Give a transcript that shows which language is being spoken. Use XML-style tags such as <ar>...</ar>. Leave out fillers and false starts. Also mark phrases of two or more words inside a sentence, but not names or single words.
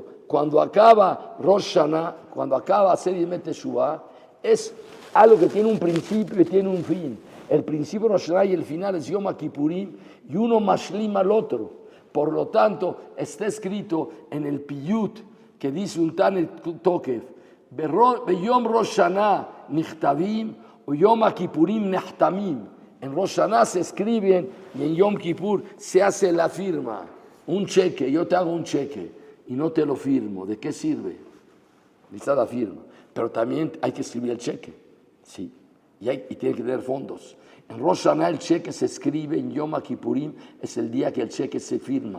<es>Cuando acaba Rosh Hashanah, cuando acaba hacer Yom Teshuvah, es algo que tiene un principio y tiene un fin. El principio Rosh Hashanah y el final es Yom Kippurim, y uno mashlim al otro. Por lo tanto, está escrito en el Piyut, que dice un Tane Tokef,</es> <he>ביום ראש השנה נכתבים ו יום כיפורים נחתמים.</he> <es>En Rosh Hashanah se escriben y en Yom Kippur se hace la firma. Un cheque, yo te hago un cheque y no te lo firmo. ¿De qué sirve? Necesita la firma. Pero también hay que escribir el cheque. Sí. Y tiene que tener fondos. En Rosh Hashanah el cheque se escribe, en Yom Kippurim es el día que el cheque se firma.</es>